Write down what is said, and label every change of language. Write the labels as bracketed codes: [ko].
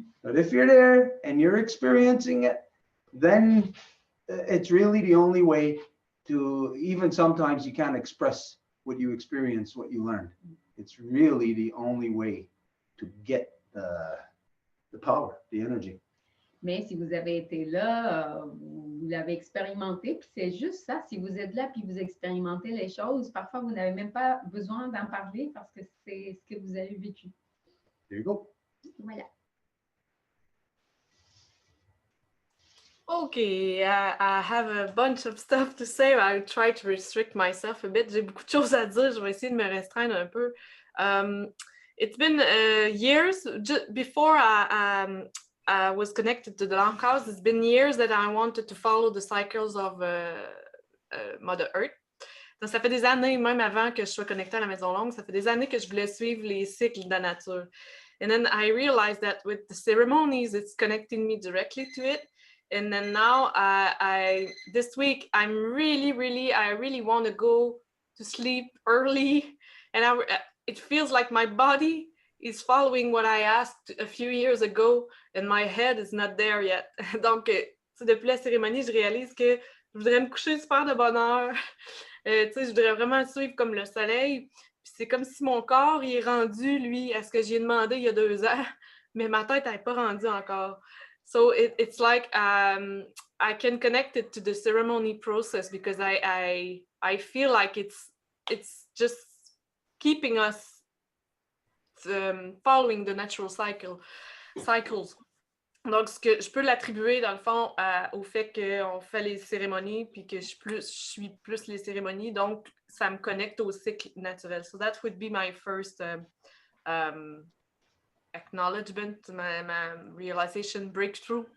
[en] But if you're there and you're experiencing it, then it's really the only way to, even sometimes you can't express what you experience, what you learned. It's really the only way to get the power, the energy. [fr] Mais si vous avez été là, vous l'avez expérimenté, puis c'est juste ça. Si vous êtes là puis vous expérimentez les choses, parfois vous n'avez même pas besoin d'en parler parce que c'est ce que vous avez vécu. [en] There you go. [fr] Voilà. [en] Okay, I have a bunch of stuff to say. I try to restrict myself a bit. [fr] J'ai beaucoup de choses à dire. Je vais essayer de me restreindre un peu. [en] It's been years, before I was connected to the Longhouse, it's been years that I wanted to follow the cycles of Mother Earth. [fr] Donc, ça fait des années, même avant que je sois connectée à la Maison Longue, ça fait des années que je voulais suivre les cycles de la nature. [en] And then I realized that with the ceremonies, it's connecting me directly to it. And then now, this week, I really want to go to sleep early. And it feels like my body is following what I asked a few years ago, and my head is not there yet. [fr] Donc, depuis la cérémonie, je réalise que je voudrais me coucher super de bonne heure. Je voudrais vraiment suivre comme le soleil. Puis c'est comme si mon corps il est rendu, lui, à ce que j'ai demandé il y a 2 ans, mais ma tête n'est pas rendue encore. [en] So it's like I can connect it to the ceremony process because I feel like it's just keeping us following the natural cycles. [fr] Donc, je peux l'attribuer, dans le fond, au fait qu'on fait les cérémonies puis que je suis plus les cérémonies. Donc, ça me connecte au cycle naturel. [en] So that would be my first acknowledgement, ma realization breakthrough.